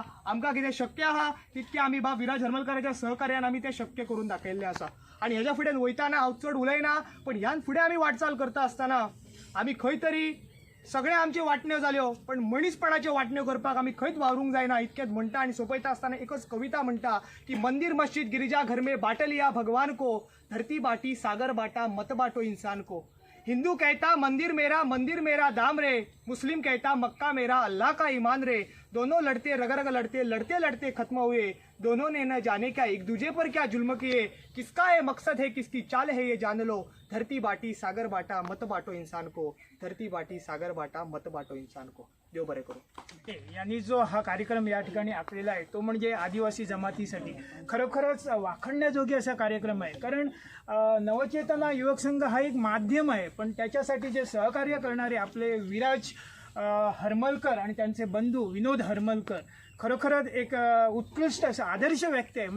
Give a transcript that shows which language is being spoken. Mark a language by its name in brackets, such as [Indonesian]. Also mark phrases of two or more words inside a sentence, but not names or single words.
[Konkani] आमकां कितें शक्य आहा तितकें आमी बाब विराज हरमलकराच्या सहकार्यान आमी तें शक्य करून दाखयल्लें आसा. आनी हेज्या फुडें वयताना हांव चड उलयना, पण ह्यान फुडें आमी वाटचाल करता आसतना आमी खंय तरी सगळे आमचे वाटण्यो जाल्यो पण मनीसपणाच्यो वाटण्यो करपाक आमी खंयच वावरूंक जायना इतकेंच म्हणटा आनी सोंपयता आसतना एकच कविता म्हणटा [Hindi] की मंदिर मस्जिद गिरिजा घर में बांट लिया भगवान को धरती बाटी सागर बाटा मत बाटो इंसान को हिंदू कहता मंदिर मेरा दाम रे मुस्लिम कहता मक्का मेरा अल्लाह का ईमान रे दोनों लड़ते रग रग लड़ते लड़ते लड़ते खत्म हुए दोनों ने न जाने क्या एक दूजे पर क्या जुल्म किए किसका ये मकसद है किसकी चाल है ये जान लो धरती बाटी सागर बाटा मत बाटो इंसान को धरती बाटी सागर बाटा मत बाटो इंसान को [Konkani] देव बरे करू. [Marathi] यांनी जो हा कार्यक्रम या ठिकाणी आखलेला आहे तो म्हणजे आदिवासी जमातीसाठी खरोखरच वाखणण्याजोगी असा कार्यक्रम आहे. कारण नवचेतना युवक संघ हा एक माध्यम आहे पण त्याच्यासाठी जे सहकार्य करणारे आपले विराज हरमलकर आणि त्यांचे बंधू विनोद हरमलकर खरोखरच एक उत्कृष्ट असं आदर्श व्यक्ती आहे.